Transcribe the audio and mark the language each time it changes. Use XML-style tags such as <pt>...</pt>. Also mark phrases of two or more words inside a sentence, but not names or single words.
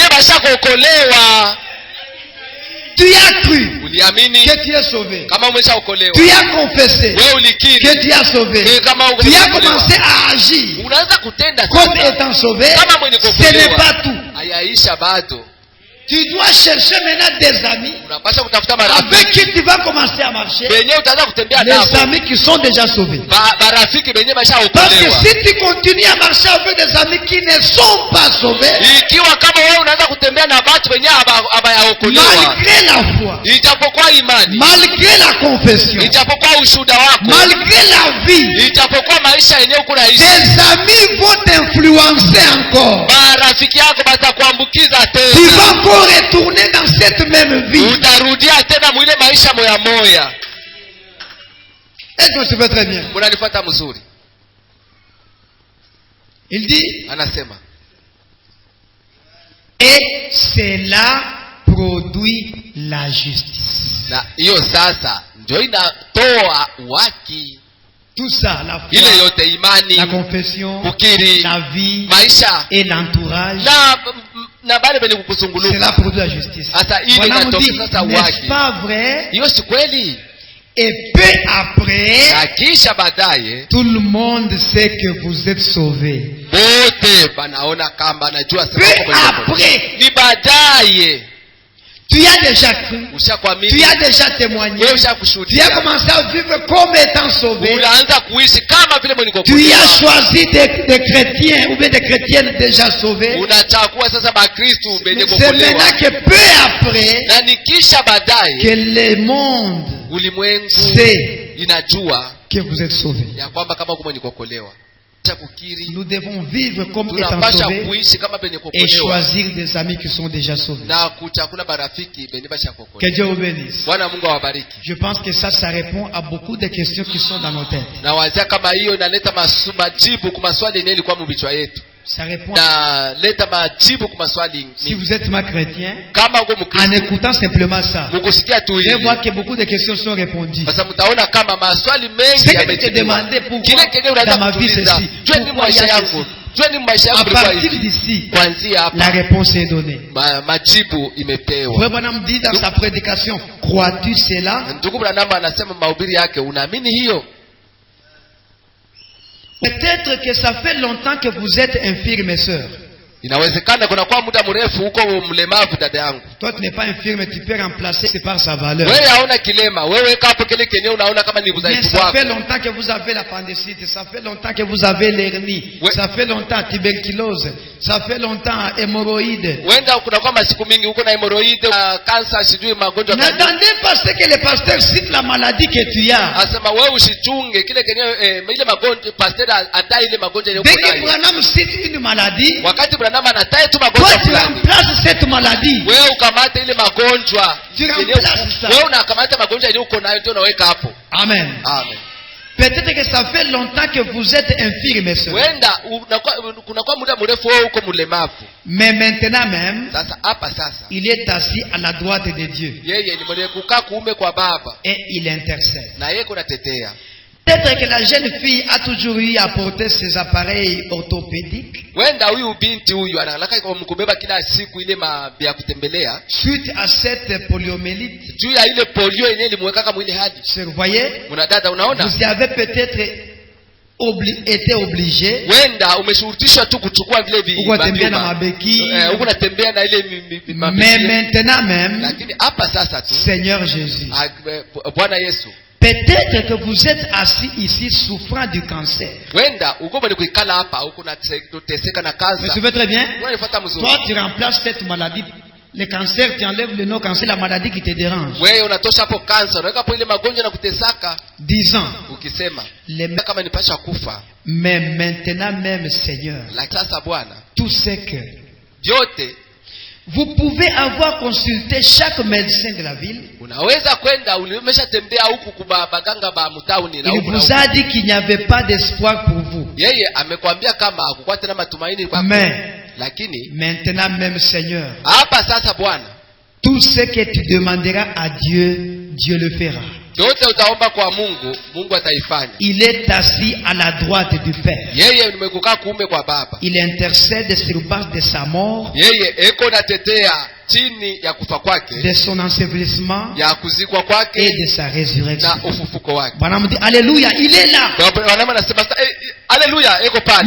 <fr>Tu as cru que tu es sauvé. Tu as confessé que tu as sauvé. Tu as commencé à agir comme étant sauvé. Ce n'est pas tout. Tu dois chercher maintenant des amis</fr> <sw>unapaswa kutafuta</sw> <fr>avec</fr> <sw>marafiki</sw> <fr>qui tu vas commencer à marcher.</fr> <sw>benye utaanza kutembea</sw> <fr>Les</fr> <sw>nao,</sw> <fr>amis qui sont déjà sauvés.</fr> <sw>marafiki benye</sw> <fr>Parce que</fr> <sw>bashaokolewa.</sw> <fr>si tu continues à marcher avec des amis qui ne sont pas sauvés,</fr> <sw>Ikiwa kama wewe unaanza kutembea na watu wenye abayaokolewa,</sw> <fr>malgré la foi,</fr> <sw>ijapokuwa imani,</sw> <fr>malgré la confession,</fr> <sw>ijapokuwa ushuhuda wako,</sw> <fr>malgré la vie,</fr> <sw>ijapokuwa maisha yenyewe uko naishi,</sw> <fr>tes amis vont t'influencer encore.</fr> <sw>marafiki yako batakuambukiza</sw> <fr>Tu</fr> <sw>tena,</sw> <fr>vas encore retourner dans cette même vie.</fr> <sw>utarudia tena mwile maisha moya moya.</sw> <fr>Est-ce que tu fais très bien?</fr> <sw>Unanifuata mzuri?</sw> <fr>Il dit,</fr> <sw>Anasema</sw> <fr>et cela produit la justice.</fr> <sw>na hiyo sasa ndio inatoa haki.</sw> <fr>Tout ça, la</fr> <sw>Ile</sw> <fr>foi,</fr> <sw>yote imani,</sw> <fr>la confession,</fr> <sw>kukiri,</sw> <fr>la vie</fr> <sw>maisha</sw> <fr>et l'entourage,</fr> <sw>na bale benye kukusunguluka.</sw> <fr>cela produit la justice.</fr> <sw>Sasa ile</sw> <fr>Voilà, on dit,</fr> <sw>inatokea sasa</sw> <fr>n'est-ce</fr> <sw>haki.</sw> <fr>pas vrai?</fr> <sw>Hiyo si kweli?</sw> <fr>Et peu après,</fr> <sw>Na kisha baadaye</sw> <fr>tout le monde sait que vous êtes sauvés.</fr> <sw>wote banaona kama najua</sw> <fr>Peu</fr> <sw>sasa kwa</sw> <fr>après,</fr> <sw>ni baadaye</sw> <fr>tu as déjà cru, tu</fr> <sw>ushakuamini,</sw> <fr>as déjà témoigné,</fr> <sw>wewe</sw> <fr>tu as</fr> <sw>ushakushuhudia,</sw> <fr>commencé à vivre comme étant sauvé.</fr> <sw>unaanza kuishi kama vile mwenye</sw> <fr>Tu</fr> <sw>kuokolewa.</sw> <fr>as choisi des chrétiens ou bien des chrétiennes déjà sauvés.</fr> <sw>Unachagua sasa Bakristu benye</sw> <fr>C'est maintenant</fr> <sw>kuokolewa,</sw> <fr>que peu après</fr> <sw>na nikisha baadaye</sw> <fr>que le monde</fr> <sw>ulimwengu</sw> <fr>sait</fr> <sw>inajua</sw> <fr>que vous êtes sauvés.</fr> <sw>ya kwamba kama uko mwenye kuokolewa. Cha kukiri,</sw> <fr>Nous devons vivre comme étant</fr> <sw>tunapasha</sw> <fr>sauvés</fr> <sw>kuishi kama benye</sw> <fr>et</fr> <sw>kuokolewa</sw> <fr>choisir des amis qui sont déjà sauvés.</fr> <sw>na kuchakuna barafiki benye basha</sw> <fr>Que</fr> <sw>kuokolewa.</sw> <fr>Dieu vous bénisse.</fr> <sw>Bwana Mungu awabariki.</sw> <fr>Je pense que ça répond à beaucoup de questions qui sont dans nos têtes.</fr> <sw>Na wazia kama hiyo inaleta majibu kwa maswali yenyewe ilikuwa mbichwa yetu.</sw> <fr>Ça répond.</fr> <sw>Na leta majibu kwa maswali</sw> <fr>Si vous êtes ma chrétien,</fr> <sw>kama uko</sw> <fr>en</fr> <sw>Mkristo,</sw> <fr>écoutant simplement ça,</fr> <sw>mkusikia tu</sw> <fr>vous allez</fr> <sw>hivi.</sw> <fr>voir que beaucoup de questions sont répondues.</fr> <sw>Sasa mtaona kama maswali mengi</sw> <fr>Ce que tu te</fr> <sw>yamejibiwa.</sw> <fr>demandais pourquoi</fr> <sw>Kile kenye unaanza</sw> <fr>dans ma vie</fr> <sw>kutuliza,</sw> <fr>ceci,</fr> <sw>jua ni</sw> <fr>pourquoi il y</fr> <sw>maisha</sw> <fr>a</fr> <sw>yangu,</sw> <fr>ceci.</fr> <sw>jua ni maisha</sw> <fr>À</fr> <sw>yangu ilikuwa</sw> <fr>partir</fr> <sw>hivi.</sw> <fr>d'ici,</fr> <sw>Kuanzia</sw> <fr>la</fr> <sw>hapa</sw> <fr>réponse est donnée.</fr> <sw>majibu imepewa.</sw> <fr>Frère Branham dit dans sa prédication, crois-tu cela?</fr> <sw>Ndugu Branham anasema mahubiri yake, unaamini hiyo?</sw> <fr>Peut-être que ça fait longtemps que vous êtes infirme, sœur.</fr> <sw>Inawezekana kuna kwa muda mrefu huko mlemavu dada yangu.</sw> <fr>Toi, tu n'es pas infirme, tu peux remplacer, c'est par sa valeur.</fr> <sw>Wewe hauna kilema, wewe hapo kile kenye unaona kama ni</sw> <fr>Mais</fr> <sw>udhaifu</sw> <fr>ça fait</fr> <sw>wako.</sw> <fr>longtemps que vous avez l'appendicite, ça fait longtemps que vous avez l'hernie, Ouais. ça fait longtemps tuberculose, ça fait longtemps hémorroïde.</fr> <sw>Wenda kuna kwa masiku mingi huko na hemoroide, kansa, sijui magonjwa gani.</sw> <fr>N'attendez pas ce que le pasteur cite la maladie que tu as.</fr> <sw>Asema wewe usichunge kile kenye ile magonjwa, pastor atai ile magonjwa ile</sw> <fr>Dès</fr> <sw>uko</sw> <fr>que</fr> <sw>nayo.</sw> <fr>Branham cite une maladie,</fr> <sw>Wakati Branham anataja tu</sw> <fr>toi</fr> <sw>magonjwa</sw> <fr>tu</fr> <sw>fulani,</sw> <fr>remplaces cette maladie.</fr> <sw>wewe ukamata ile magonjwa</sw> <fr>Tu</fr> <sw>yenye</sw> <fr>remplaces ça.</fr> <sw>wewe unakamata magonjwa yenye uko nayo ndio unaweka hapo.</sw> <fr>Amen.</fr> <sw>Amen.</sw> <fr>Peut-être que ça fait longtemps que vous êtes infirme, sœur.</fr> <sw>Wenda kuna kwa muda mrefu wewe uko mlemavu.</sw> <fr>Mais maintenant même,</fr> <sw>Sasa hapa sasa</sw> <fr>il est assis à la droite de Dieu</fr> <sw>yeye ni mwenye kukaa kuume kwa Baba</sw> <fr>et il intercède.</fr> <sw>na yeye kunatetea.</sw> <fr>Peut-être que la jeune fille a toujours eu à porter ses appareils orthopédiques</fr> <sw>Wenda huyu binti huyu analaka kumkubeba kila siku ile ya kutembelea</sw> <fr>suite à cette poliomyélite.</fr> <sw>juu ya ile polio yenyewe ilimweka kama ile hadi.</sw> <fr>Vous voyez,</fr> <sw>Una dada, unaona?</sw> <fr>vous avez peut-être été obligé</fr> <sw>Wenda umeshurutishwa tu kuchukua vile Uko tembea na mabeki. huko natembea na ile</sw> <fr>mais maintenant même,</fr> <sw>lakini hapa sasa tu</sw> <fr>Seigneur Jésus,</fr> <sw>Bwana Yesu,</sw> <fr>peut-être que vous êtes assis ici souffrant du cancer.</fr> <sw>wenda uko mwenye kuikala hapa huko nateseka na</sw> <fr>Vous</fr> <sw>kansa.</sw> <fr>suivez très bien?</fr> <sw>Unanifuata mzuri?</sw> <fr>Toi, tu remplaces cette maladie. Le cancer, tu enlèves le nom cancer, la maladie qui te dérange.</fr> <sw>Wewe unatosha hapo kansa, unaweka hapo ile magonjwa na kutesaka,</sw> <fr>Disant,</fr> <sw>ukisema</sw> <fr>les-</fr> <sw>kama nipasha kufa.</sw> <fr>mais maintenant même, Seigneur,</fr> <sw>Lakini sasa Bwana,</sw> <fr>tout ce que</fr> <sw>vyote</sw> <fr>vous pouvez avoir consulté chaque médecin de la ville.</fr> <sw>unaweza kwenda, umeshatembea huku kwa baganga ba mtauni na</sw> <fr>Il</fr> <sw>huku na</sw> <fr>vous</fr> <sw>huku.</sw> <fr>a dit qu'il n'y avait pas d'espoir pour vous.</fr> <sw>Yeye amekwambia kama hakukuwa tena matumaini kwako.</sw> <fr>Mais</fr> <sw>Lakini</sw> <fr>maintenant même, Seigneur,</fr> <sw>hapa sasa Bwana,</sw> <fr>tout ce que tu demanderas à Dieu, Dieu le fera.</fr> <sw>yote utaomba kwa Mungu, Mungu ataifanya.</sw> <fr>Il est assis à la droite du Père.</fr> <sw>Yeye nimekukaa kuume kwa Baba.</sw> <fr>Il intercède sur base de sa mort</fr> <sw>Yeye eko natetea chini ya kufa kwake,</sw> <fr>de son ensevelissement</fr> <sw>ya kuzikwa kwake,</sw> <fr>et de sa résurrection.</fr> <sw>na ufufuko wake.</sw> <fr>Bwana dit alléluia, il est là.</fr> <sw>Bwana anasema alléluia, eko pale.</sw>